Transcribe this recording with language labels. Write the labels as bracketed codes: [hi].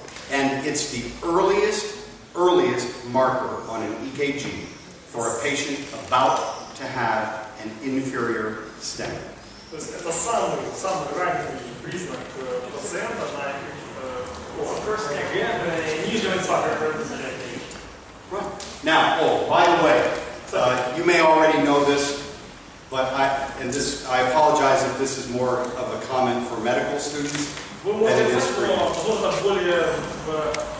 [en] And it's the earliest marker on an EKG for a patient about to have an inferior stem. [ru] То есть, это самый ранний признак пациента на ЭКГ нижнего инфаркта. [en] Right. Now, oh, by the way, you may already know this, but I apologize if this is more of a comment for medical students than it is for you.